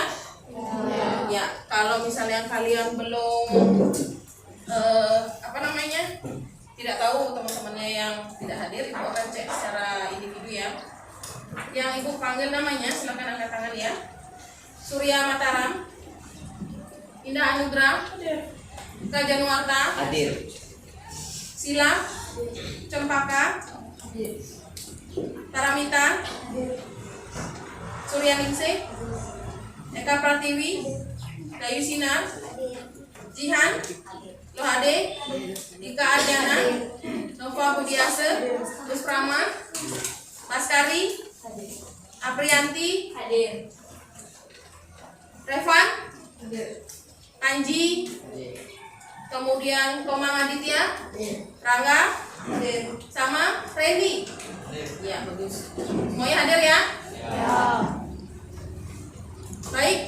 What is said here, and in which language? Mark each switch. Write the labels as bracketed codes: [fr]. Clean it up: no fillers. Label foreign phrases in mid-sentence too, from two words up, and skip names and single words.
[id] Ya, kalau misalnya kalian belum tidak tahu teman-temannya yang tidak hadir, ibu akan cek secara individu ya. Yang ibu panggil namanya, silakan angkat tangan ya. Surya Mataram, Indah Anugrah, Kak Januarta, Hadir. Sila, Cempaka, Taramita, Surya Ningsih, Eka Pratiwi, Dayu Sinar, Jihan, Lohade, Ika Aryana, Nova Budiase, Gus Prama, Baskari, Aprianti, Revan, Anji, kemudian Komang Aditya, Rangga, sama Randy. Ya, bagus. Semuanya hadir ya? Baik.